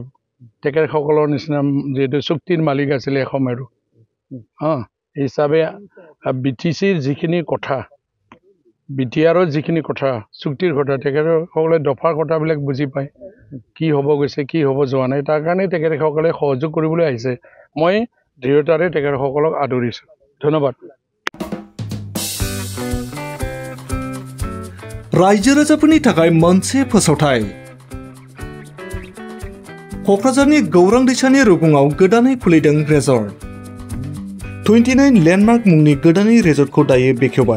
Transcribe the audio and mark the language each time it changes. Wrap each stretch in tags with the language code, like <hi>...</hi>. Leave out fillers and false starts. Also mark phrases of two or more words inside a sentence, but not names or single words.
<as>তেখেতসকলৰ নিচিনা যিহেতু চুক্তিৰ মালিক আছিলে এসময়ৰো হিচাপে BTCৰ যিখিনি কথা, BTRৰ যিখিনি কথা, চুক্তিৰ কথা, তেখেতসকলে দফাৰ কথাবিলাক বুজি পায়, কি হ'ব গৈছে কি হ'ব যোৱা নাই। তাৰ কাৰণে তেখেতসকলে সহযোগ কৰিবলৈ আহিছে। মই দৃঢ়তাৰে তেখেতসকলক আদৰিছোঁ। ধন্যবাদ।</as> <brx>रायजो राजाफोरनि थाखाय मोनसे फोसावथाय। क'क्राझारनि गौरां दैसानि रुगुङाव गोदानै खुलिदों रेजर्ट। 29 लेन्डमार्क मुंनि गोदानै रेजर्टखौ दायो बेखेवबाय।</brx>